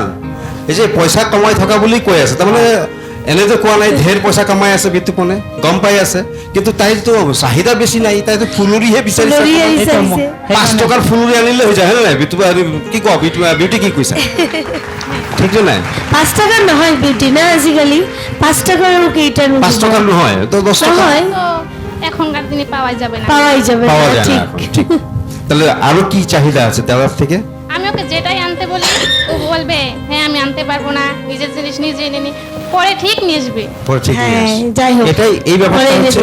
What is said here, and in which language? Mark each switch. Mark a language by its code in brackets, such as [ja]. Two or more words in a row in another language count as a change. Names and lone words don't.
[as] এই যে পইচা কমাই থকা বুলি কৈ আছে, তাৰমানে এনেতো কোৱা নাই ঢেৰ পইচা কামাই আছে বিতুপনে, গম পাই আছে, কিন্তু তাইতো চাহিদা বেছি নাই, তাইতো ফুলুৰিহে বিচাৰিছে। ফুলুৰি সেইটো বিচাৰিছে। ম- 5 টকাৰ ফুলুৰি আনিলে হৈ যায়, হয় নে নাই? কি কোৱা বিউটি, কি কৈছা? ঠিক যে নাই? 5 টাকার নহয় বিউটি না আজিকালি, 5 টাকার কেইটা 5 টকাৰ নহয়, তো 10 টকা নহয়, [bn] তো এখনকার দিনে পাওয়া যাবে না। পাওয়াই যাবে না, পাওয়া যায় না ঠিক। এখন। ঠিক। তাহলে আরো কি চাহিদা আছে তার থেকে? আমি ওকে যেটাই আনতে বলি ও বলবে হ্যাঁ আমি আনতে পারবো না, নিজের জিনিস নিজে এনে নি, পরে ঠিক নিয়ে আসবে। পরে ঠিক নিয়ে হ্যাঁ, আসে। যাই হোক। এটাই এই ব্যাপারটা পরে এনে হচ্ছে,